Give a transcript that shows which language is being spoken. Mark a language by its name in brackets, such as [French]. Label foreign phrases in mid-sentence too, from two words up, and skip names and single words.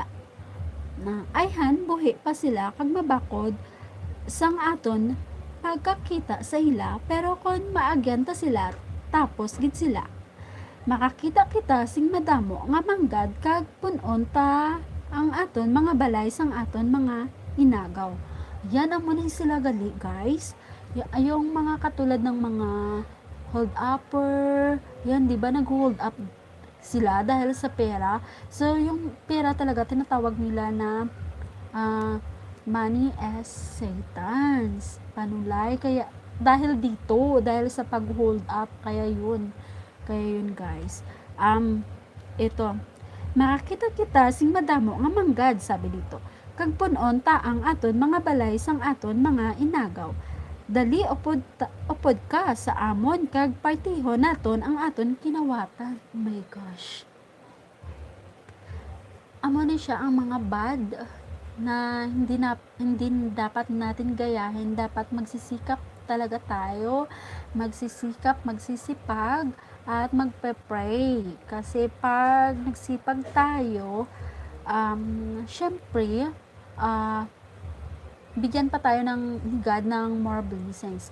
[Hiligaynon] Na ayhan buhi pa sila kag mabakod sang aton pagkakita sa ila, pero kon maagyan ta sila tapos gid sila. Makakita kita sing madamo nga manggad kag punon ta ang aton mga balay sang aton mga inagaw. [Filipino] Yan ang muna sila gali, guys. Yung mga katulad ng mga [English] hold upper, [Filipino] yan, di ba nag-hold up sila dahil sa pera. So, yung pera talaga tinatawag nila na [English] money as Satan's [Filipino] panulay. Kaya dahil dito, dahil sa pag-hold up, kaya yun guys. Ito, [Hiligaynon] makakita kita sing madamo nga manggad, [Filipino] sabi dito. [Hiligaynon] Kag punon ta ang aton mga balay sang aton mga inagaw. Dali upod ka sa amon kag partiho naton ang aton kinawatan. [English] Oh my gosh. [Hiligaynon] Amo na siya [Filipino] ang mga bad na hindi dapat natin gayahin. Dapat magsisikap talaga tayo, magsisipag at magpe-pray. Kasi pag nagsipag tayo, syempre, bigyan pa tayo ng God ng [English] more blessings.